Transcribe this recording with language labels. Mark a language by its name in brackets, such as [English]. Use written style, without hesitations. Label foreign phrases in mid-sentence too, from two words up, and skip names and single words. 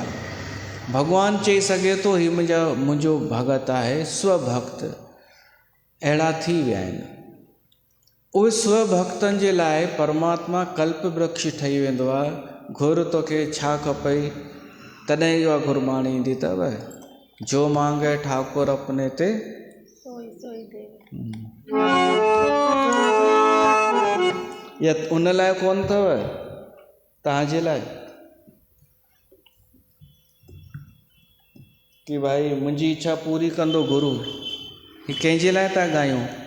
[Sindhi] भॻवानु चई सघे थो ही मुंहिंजो भगत आहे, स्वभक्त अहिड़ा थी विया आहिनि। उहे स्वभक्तनि जे लाइ परमात्मा कल्प वृक्ष ठही वेंदो आहे। घुर तोखे छा खपई, तॾहिं इहा गुरबाणी ईंदी अथव, [Punjabi] जो मांगे ठाकुर अपने ते सोई सोई देव। [Sindhi] या उन लाइ कोन अथव, तव्हांजे लाइ कि भाई मुंहिंजी इच्छा पूरी कंदो गुरु, ही कंहिंजे लाइ था ॻायूं?